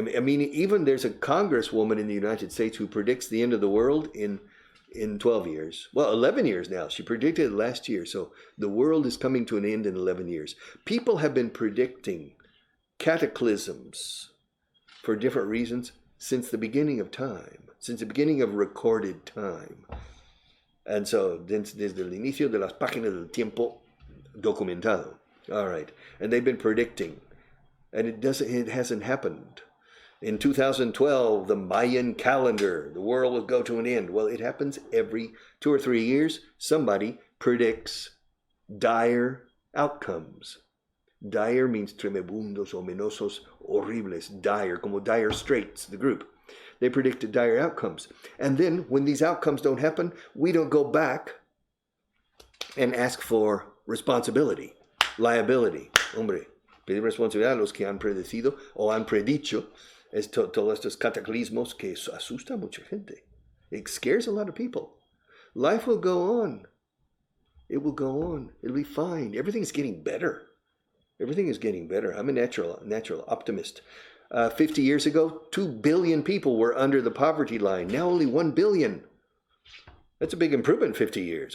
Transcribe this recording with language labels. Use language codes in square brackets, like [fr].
[en] I mean, even there's a congresswoman in the United States who predicts the end of the world in 12 years. Well, 11 years now. She predicted it last year. So the world is coming to an end in 11 years. People have been predicting cataclysms for different reasons since the beginning of time, since the beginning of recorded time. And so, [es] desde el inicio de las páginas del tiempo documentado. [en] All right. And they've been predicting. And it hasn't happened. In 2012, the Mayan calendar, the world will go to an end. Well, it happens every 2 or 3 years. Somebody predicts dire outcomes. Dire means [es] tremebundos, ominosos, horribles, [en] dire, [es] como [en] Dire Straits, the group. They predict dire outcomes. And then when these outcomes don't happen, we don't go back and ask for responsibility, liability. [es] Hombre, pedir responsabilidad a los que han predecido o han predicho todos estos cataclismos que asusta a mucha gente. [en] It scares a lot of people. Life will go on. It will go on. It'll be fine. Everything's getting better. Everything is getting better. I'm a natural optimist. 50 years ago, 2 billion people were under the poverty line. Now only 1 billion. That's a big improvement in 50 years.